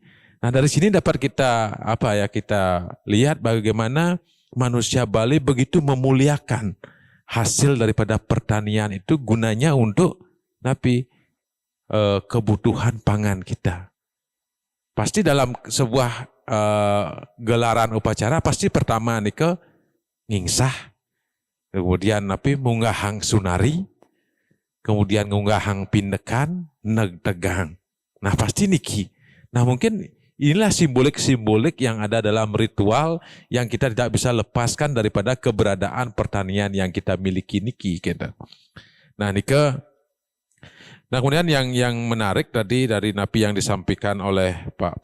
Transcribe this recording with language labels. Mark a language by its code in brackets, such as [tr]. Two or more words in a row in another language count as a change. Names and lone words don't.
[id] Nah dari sini dapat kita kita lihat bagaimana manusia Bali begitu memuliakan hasil daripada pertanian itu, gunanya untuk kebutuhan pangan kita. Pasti dalam sebuah gelaran upacara pasti pertama nih ngingsah, kemudian [ban] munggahang sunari, [id] kemudian [ban] munggahang pindekan, tegang. [id] Nah pasti niki. Nah mungkin inilah simbolik-simbolik yang ada dalam ritual yang kita tidak bisa lepaskan daripada keberadaan pertanian yang kita miliki niki kita. Nah nah kemudian yang menarik tadi dari napi yang disampaikan oleh Pak